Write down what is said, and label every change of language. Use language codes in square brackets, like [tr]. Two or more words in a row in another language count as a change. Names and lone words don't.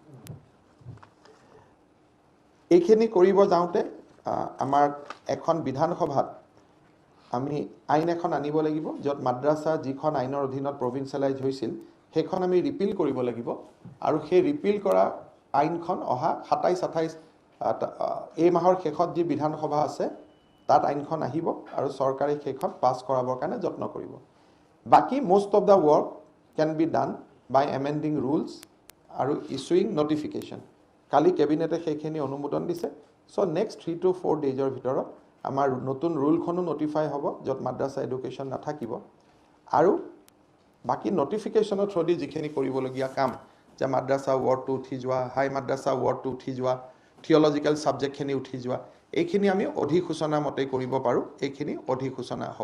[as] এইখিনি কৰিব যাওঁতে আমাৰ এখন বিধানসভাত আমি আইন এখন আনিব লাগিব যত মাদ্ৰাছা যিখন আইনৰ অধীনত প্ৰভিন্সিয়েলাইজ হৈছিল সেইখন আমি ৰিপিল কৰিব লাগিব আৰু সেই ৰিপিল কৰা আইনখন অহা 27-28 এই মাহৰ শেষত যি বিধানসভা আছে তাত আইনখন আহিব আৰু চৰকাৰে সেইখন পাছ কৰাবৰ কাৰণে যত্ন কৰিব বাকি [en] most of the work can be done by amending rules [as] আৰু [en] issuing notification [as] কালি কেবিনেটে সেইখিনি অনুমোদন দিছে [en] so next 3 to 4 daysৰ [as] ভিতৰত আমাৰ নতুন ৰুলখনো নটিফাই হ'ব যত [en] madrasa education [as] নাথাকিব আৰু বাকি [en] notificationৰ through [as] যিখিনি কৰিবলগীয়া কাম যে [en] madrasa wordটো [as] উঠি যোৱা হাই [en] madrasa wordটো [as] উঠি যোৱা [en] theological subjectখিনি [as] উঠি যোৱা এইখিনি আমি অধিসূচনা মতে কৰিব পাৰো এইখিনি অধিসূচনা হ'ব